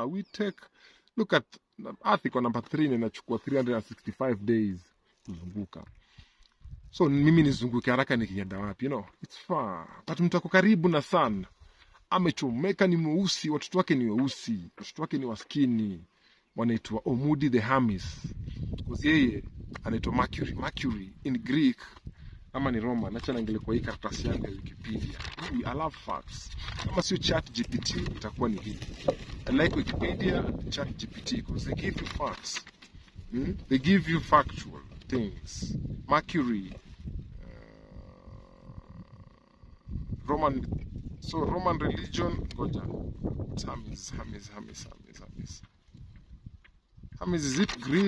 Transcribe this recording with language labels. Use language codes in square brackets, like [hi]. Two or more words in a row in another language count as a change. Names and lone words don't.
[en] We take, look at Earth [sw] iko number 3 na inachukua 365 days kuzunguka. So mimi nizunguke haraka nikienda wapi, [en] It's far. [sw] But mtu ako karibu na sun, amechomeka, ni mweusi, watoto wake ni weusi, watoto wake ni waskini, wanaitwa Omudi the Hermes, because yeye anaitwa Mercury. [en] Mercury in Greek [sw] ama ni [en] Roman. [sw] Acha naangalia kwa hii karatasi yangu ya Wikipedia. [en] I love facts. [sw] Kama sio chat GPT itakuwa ni hii. [en] I like Wikipedia, chat GPT, because they give you facts. They give you factual things. Mercury, Roman, so Roman religion, ngoja. Hermes, is it Greek?